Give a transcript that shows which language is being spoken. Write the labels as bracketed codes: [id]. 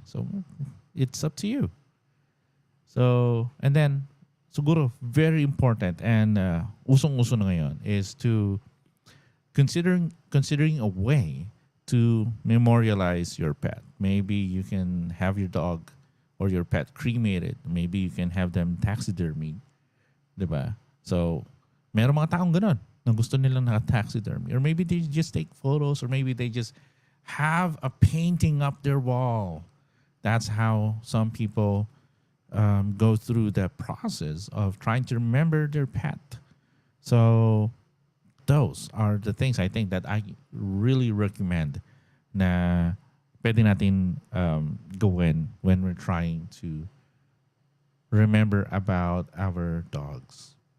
[en] So, it's up to you. So, and then, [tl] siguro, [en] very important and [tl] usong-uso na ngayon [en] is to considering a way to memorialize your pet. Maybe you can have your dog or your pet cremated. Maybe you can have them taxidermied. [tl] Diba? So, meron mga taong ganun na gusto nilang naka-taxidermy. [en] Or maybe they just take photos or maybe they just have a painting up their wall. That's how some people go through the process of trying to remember their pet. So, those are the things I think that I really recommend [tl] na pwede natin gawin [en] when we're trying to remember about our dogs.